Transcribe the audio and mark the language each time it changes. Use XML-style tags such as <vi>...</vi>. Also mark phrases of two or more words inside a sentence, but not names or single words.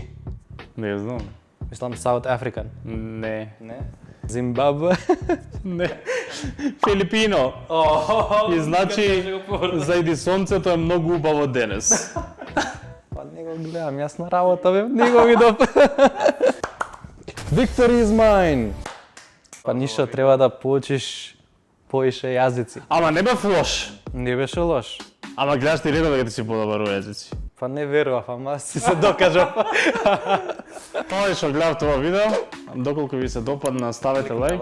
<mk>Не знам. Мислам</mk> <en>South African.</en> <mk>Не. Не. Зимбабве. Не. Филипино. И значи, зајди сонцето е многу убаво денес. Па не го гледам, јас на работа бе, не го видов.</mk> <en>Victory is mine.</en> <mk>Па ништо треба да поучиш поише јазици. Ама не бев лош. Не беше лош. Ама гледаш ти редове дека ти си подобар у езици. Па не верував, ама си се докажав. Тоа е што гледав тоа видео. Доколку ви се допадна, ставете лайк.</mk>